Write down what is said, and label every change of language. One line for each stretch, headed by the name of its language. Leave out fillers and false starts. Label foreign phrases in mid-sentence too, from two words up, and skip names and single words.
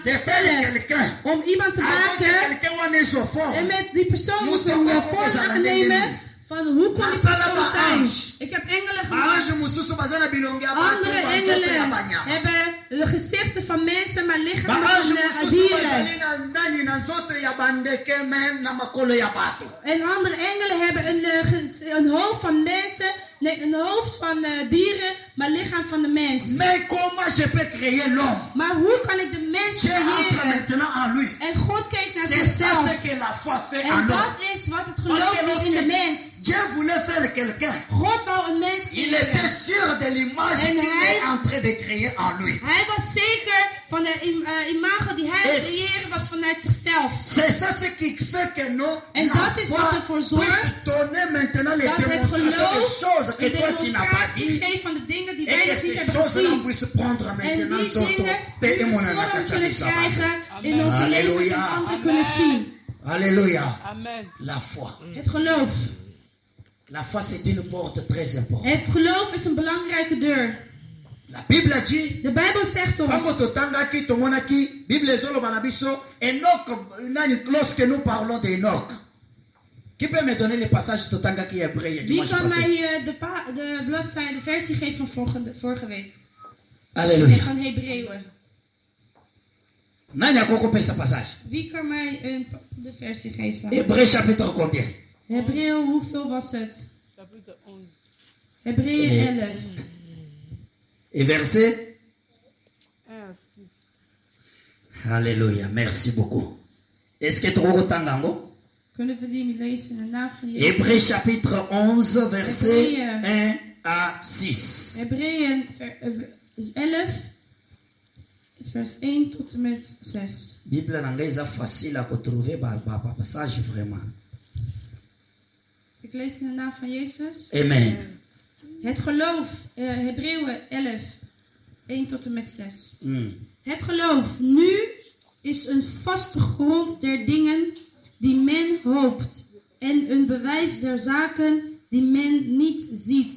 French: de faire
Dutch: zichzelf
French: quelqu'un.
Dutch: om iemand te
French: Avant que
Dutch: maken
French: quelqu'un soit né au fond.
Dutch: en met die persoon Moest moest een ook vorm wel aannemen zijn. van hoe kon die
Lingala: Masala
Dutch: persoon
Lingala: ba
Dutch: zijn.
French: ange.
Dutch: Ik heb engelen
French: Ange
Dutch: gemaakt.
Lingala: mususu baza na
French: bilongi ya bato,
Dutch: Andere
Lingala: banzoto ya
Dutch: engelen
Lingala: banyama.
Dutch: hebben de gezichten van mensen, maar lichamen
Lingala: Baange
Dutch: van
Lingala: mususu bazali
Dutch: dieren.
Lingala: na ndani na nzoto ya bandeke me na makolo ya bato.
Dutch: En andere engelen hebben een hoofd van mensen, nee, een hoofd van dieren, maar lichaam van de mens.
French: Mais comment je peux créer l'homme?
Dutch: Maar hoe kan ik de mens
French: Dieu entre
Dutch: creëren?
French: maintenant en lui.
Dutch: En God kijkt naar
French: C'est ça
Dutch: zichzelf.
French: ce que la foi fait en
Dutch: En dat
French: l'homme.
Dutch: is wat het geloof doet in de mens.
French: Dieu voulait faire quelqu'un.
Dutch: God wou een mens
French: Il était
Dutch: creëren.
French: sûr sûr de l'image
Dutch: En
French: qu'il
Dutch: hij-
French: est en train de créer en lui.
Dutch: Hij was zeker van de imago die hij Is- creëerde was vanuit zichzelf.
French: C'est ça ce qui fait que nous,
Dutch: En
French: la
Dutch: dat is wat
French: foi
Dutch: ervoor
French: puisse
Dutch: zorgt
French: donner maintenant les
Dutch: dat het
French: démonstrations des
Dutch: geloof
French: choses que
Dutch: een
French: toi tu n'as pas
Dutch: demonstratie
French: dit.
Dutch: geeft van de dingen die
French: Et
Dutch: wij
French: que
Dutch: nog niet
French: ces
Dutch: hebben
French: choses-là
Dutch: gezien.
French: puissent prendre
Dutch: En
French: maintenant
Dutch: die
Lingala: Zoto.
Dutch: dingen
Lingala: Pe
Dutch: die
Lingala: emona na
Dutch: vorm
Lingala: kacha
Dutch: kunnen
Lingala: misaba.
Dutch: krijgen in Amen. onze leven en Halleluja. anderen kunnen zien.
French: Alléluia.
Dutch: Amen.
French: La foi.
Dutch: Het geloof.
French: La foi, c'est une porte très importante.
Dutch: Het geloof is een belangrijke deur.
French: La Bible a dit,
Dutch: De Bijbel zegt
Lingala: ntango
Dutch: ons,
Lingala: totangaki tomonaki Bible ezoloba na biso Enoch nani
French: lorsque nous parlons d'Enoch. Qui peut me donner les passages totangaki hébreu
Dutch: wie
French: dimanche
Dutch: kan
French: passé?
Dutch: mij de bladzijde, de versie geven van vorige week? Nee,
French: Alléluia.
Dutch: van Hebreeën.
Lingala: Nani akokopesa passage?
Dutch: Wie kan mij de versie geven?
French: Hébreu chapitre combien?
Dutch: Hebreeën, hoeveel was het?
French: Chapitre 11.
Dutch: Hebreeën 11.
French: Et verset? 1 à 6. Alléluia. Merci beaucoup. Est-ce que
Lingala: tokokotanga yango?
Dutch: Kunnen we die lezen in de naam van Jezus?
French: Hébreu chapitre 11 verset 1 à 6.
Dutch: Hebreeën 11, vers 1 tot en met 6.
French: Bible
Lingala: na ngai eza
French: facile à retrouver passage vraiment.
Dutch: Ik lees in de naam van Jezus. Amen. Het geloof, Hebreeën 11, 1 tot en met 6. Mm. Het geloof nu is een vaste grond der dingen die men hoopt en een bewijs der zaken die men niet ziet.